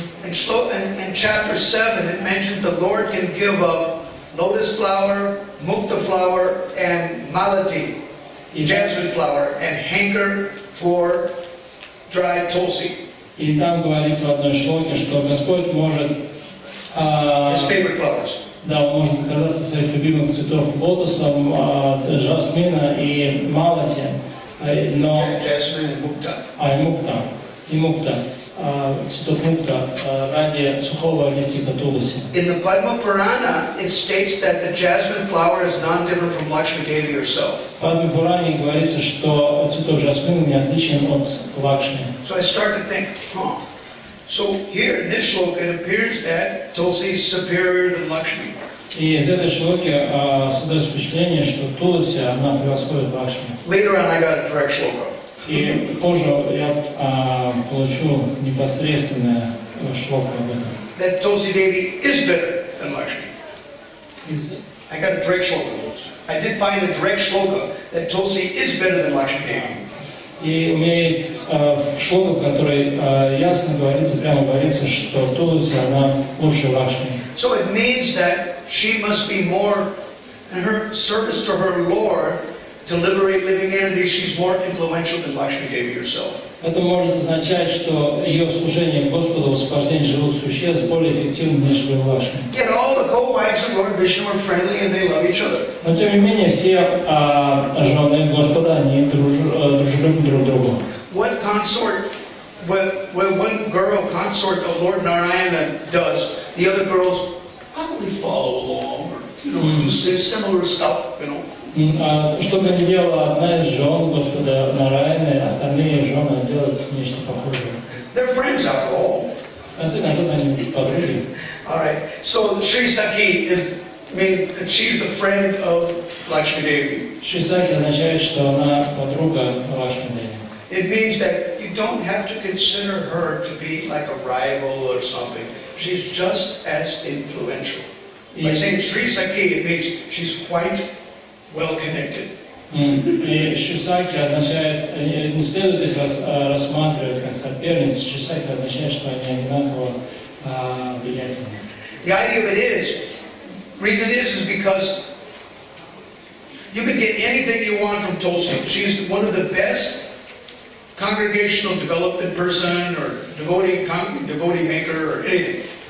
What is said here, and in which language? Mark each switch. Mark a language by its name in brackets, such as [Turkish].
[English] In chapter 7, it mentioned the Lord can give up lotus flower, mukta flower, and malati, jasmine flower, and hanker for dried tulsi. [Russian] И там говорится в одной шлоке, что Господь может, [English] His favorite flowers. [Russian] да, Он может отказаться от своих любимых цветов лотосом, жасмина и малати, но [English] Jasmine and mukta. [Russian] и мукта, цветок мукта ради сухого листика тулуси. [English] In the Padma Purana, it states that the jasmine flower is non-different from Lakshmi Devi herself. [Russian] В Падме Пуране говорится, что цветок жасмина не отличен от Лакшми. [English] So I start to think, so here in this shloka, it appears that Tulsi is superior to Lakshmi. [Russian] И из этой шлоки создается впечатление, что Туласи, она превосходит Лакшми. [English] Later on, I got a direct shloka. [Russian] И позже я получу непосредственное шлоку об этом. [English] That Tulsi Devi is better than Lakshmi. I got a direct shloka. I did find a direct shloka that Tulsi is better than Lakshmi Devi. [Russian] И у меня есть шлока, в которой ясно говорится, прямо говорится, что Туласи, она лучше Лакшми. [English] So it means that she must be more, in her service to her Lord, to liberate living entities, she's more influential than Lakshmi Devi herself. [Russian] Это может означать, что ее служение Господу в освобождении живых существ более эффективно, нежели у Лакшми. [English] Yet all the co-wives of Lord Vishnu are friendly and they love each other. [Russian] Но тем не менее, все жены Господа, они дружелюбны друг к другу. [English] What consort, what one girl consort of Lord Narayana does, the other girls probably follow along or do similar stuff, [Russian] Что бы ни делала одна из жен Господа Нараяны, остальные жены делают нечто похожее. [English] They're friends after all. [Russian] В конце концов, они подруги. [English] All right. So Sri Sakhi she's a friend of Lakshmi Devi. [Russian] Шисаки означает, что она подруга Лакшми Деви. [English] It means that you don't have to consider her to be like a rival or something. She's just as influential. By saying Sri Sakhi, it means she's quite well connected. [Russian] И Шисаки означает, не следует их рассматривать как соперниц. Шисаки означает, что они одинаково влиятельны. [English] The idea of it is, reason is because you can get anything you want from Tulsi. She's one of the best congregational development person or devotee maker or anything.